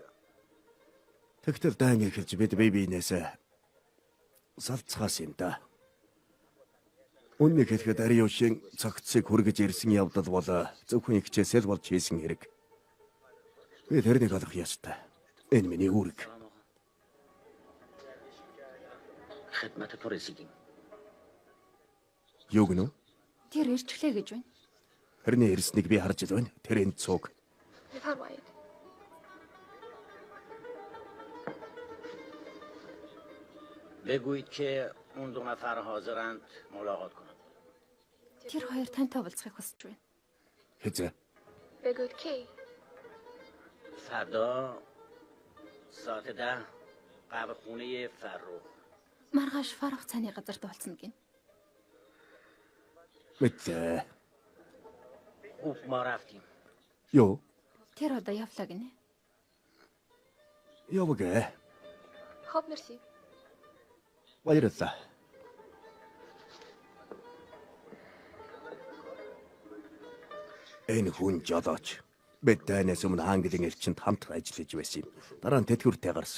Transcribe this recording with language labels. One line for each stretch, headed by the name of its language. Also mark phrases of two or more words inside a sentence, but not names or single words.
Mongolian: Тэгтэл дайн эхэлж бид биенээсээ салцгаас юм да. Үннийг хэлэхэд Ариушийн цогцыг хүргэж ирсэн явдал бол зөвхөн ихчээсэл болж хийсэн хэрэг. Би тэрнийг олох ёстой. Энэ миний үүрэг.
Persian: خدمت تو رسیدیم.
Mongolian: Юу гэнэ? Тэр ирчихлээ гэж байна. Тэрний ирснийг би харж байна. Тэр энэ цуг.
Persian: بفرمایید. بگویید که اون دو نفر حاضرند ملاقات کنند.
Mongolian: Тэр хоёр тантай уулзахыг хүсэж байна. Хэзээ?
Persian: بگوید کی؟ فردا ساعت 10 قبل خونه فرخ.
Mongolian: Маргааш Фарах цааны газарт уулзна гин. Мэдээ.
Persian: خوب ما رفتیم.
Mongolian: Юу? Тэр одоо явлаа гинэ. Явгаа.
Persian: خب مرسی.
Mongolian: Баярлалаа. Энэ хүн жолооч. Бид дайнаас өмнө Английн элчинд хамт ажиллаж байсан юм. Дараа нь тэтгэвртэй гарсан.